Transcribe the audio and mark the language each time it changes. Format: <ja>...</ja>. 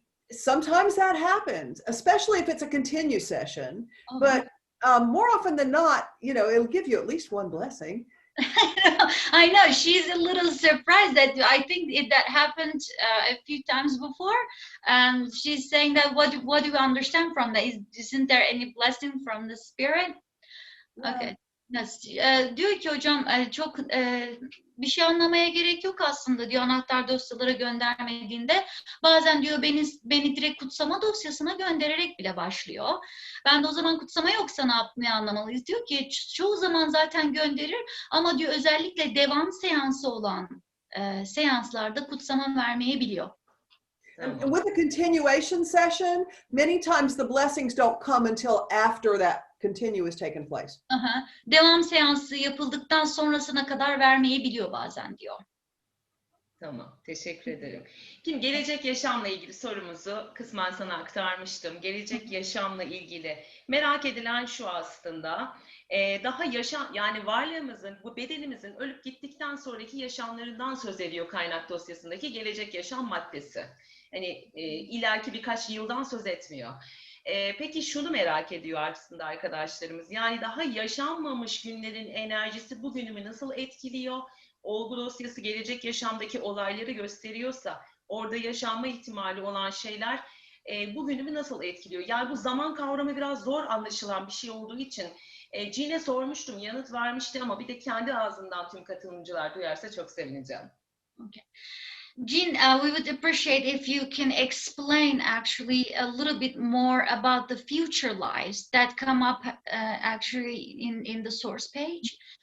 <en>Sometimes that happens, especially if it's a continue session, but more often than not, it'll give you at least one blessing. I know she's a little surprised that I think that happened a few times before, and she's saying that what do you understand from that? Isn't there any blessing from the spirit? Yeah. Okay.</en> <tr>Diyor ki hocam çok bir şey anlamaya gerek yok aslında diyor anahtar dosyalara göndermediğinde. Bazen diyor beni direkt kutsama dosyasına göndererek bile başlıyor. Ben de o zaman kutsama yoksa ne anlamalıyız? Diyor ki çoğu zaman zaten gönderir ama diyor özellikle devam seansı olan seanslarda kutsama vermeyebiliyor.</tr> <en>And with a continuation session, many times the blessings don't come until after that continue has taken place.</en> <tr>Devam seansı yapıldıktan sonrasına kadar vermeyebiliyor bazen diyor. Tamam, teşekkür ederim. Şimdi gelecek yaşamla ilgili sorumuzu kısmen sana aktarmıştım. Gelecek yaşamla ilgili merak edilen şu aslında. Daha yani varlığımızın, bu bedenimizin ölüp gittikten sonraki yaşamlarından söz ediyor kaynak dosyasındaki gelecek yaşam maddesi. Hani ileriki birkaç yıldan söz etmiyor. Peki şunu merak ediyor aslında arkadaşlarımız. Yani daha yaşanmamış günlerin enerjisi bugünümü nasıl etkiliyor? Olgu dosyası gelecek yaşamdaki olayları gösteriyorsa orada yaşanma ihtimali olan şeyler bugünümü nasıl etkiliyor? Yani bu zaman kavramı biraz zor anlaşılan bir şey olduğu için Jean'e sormuştum, yanıt vermişti ama bir de kendi ağzından tüm katılımcılar duyarsa çok sevineceğim.</tr> <en>Okay. Jean, we would appreciate if you can explain actually a little bit more about the future lives that come up actually in the source page.</en>